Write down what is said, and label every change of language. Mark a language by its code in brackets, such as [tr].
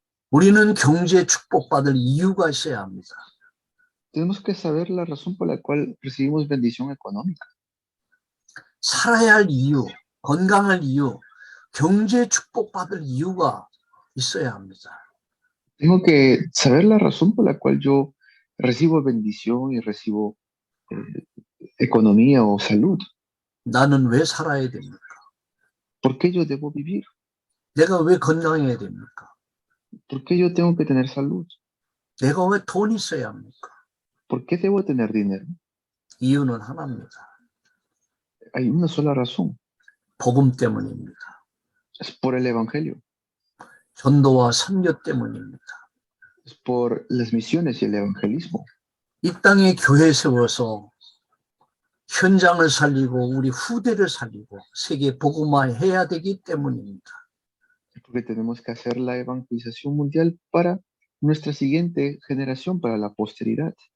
[ko] 우리는 경제 축복받을 이유가 있어야 합니다. [es] Tenemos que saber la razón por la cual recibimos bendición económica. [ko] 살아야 할 이유, 건강할 이유, 경제 축복받을 이유가 있어야 합니다. [es] Tengo que saber la razón por la cual yo recibo bendición y recibo economía o salud. [ko] 나는 왜 살아야 됩니까? [es] ¿Por qué yo debo vivir? [ko] 내가 왜 건강해야 됩니까? [es] ¿Por qué yo tengo que tener salud? [ko] 내가 왜 돈이 있어야 합니까? [es] ¿Por qué debo tener dinero? [ko] 이유는 하나입니다. [es] Hay una sola razón. [ko] 복음 때문입니다. [es] Es por el evangelio. [ko] 전도와 선교 때문입니다. [es] Es por las misiones y el evangelismo. [ko] 이 땅에 교회 세워서 현장을 살리고 우리 후대를 살리고 세계 복음화해야 되기 때문입니다. [es] Porque tenemos que hacer la evangelización mundial para nuestra siguiente generación, para la posteridad.